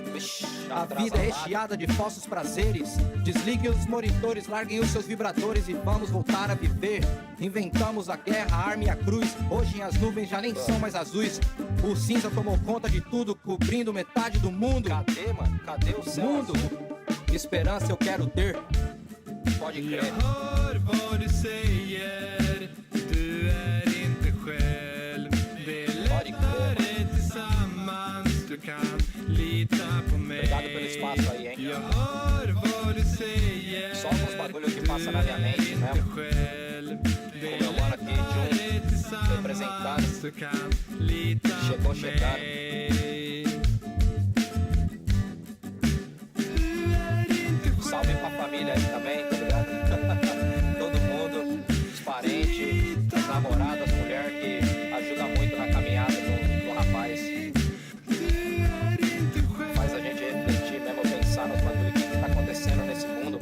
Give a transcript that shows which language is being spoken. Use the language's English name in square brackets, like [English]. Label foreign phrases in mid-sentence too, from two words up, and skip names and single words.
[Portuguese] A vida é recheada de falsos prazeres. Desliguem os monitores, larguem os seus vibradores e vamos voltar a viver. Inventamos a guerra, a arma e a cruz. Hoje as nuvens já nem são mais azuis. O cinza tomou conta de tudo, cobrindo metade do mundo. Cadê, mano? Cadê o céu? Mundo, esperança eu quero ter. Pode [Swedish] Jag [Portuguese] crer. [Swedish] hör vad du säger, du är inte själv. Det är lättare tillsammans, du kan lita på mig. [Portuguese] Obrigado pelo espaço aí, hein? [Swedish] Jag hör vad du säger, [Portuguese] Só alguns bagulho que passa na minha mente [Swedish] inte [Portuguese] mesmo. [Swedish] själv. Det är [Portuguese] Como eu moro aqui, [Swedish] lättare [Portuguese] Jun, [Swedish] tillsammans, [Portuguese] representando. [Swedish] du kan lita [Portuguese] Chegou [Swedish] på [Portuguese] chegando. [Swedish] mig. Du är inte [Portuguese] Salve pra família aí também, tá ligado? Todo mundo, os parentes, as namoradas, as mulheres que ajudam muito na caminhada do rapaz. Faz a gente refletir mesmo, pensar nos bagulho que tá acontecendo nesse mundo.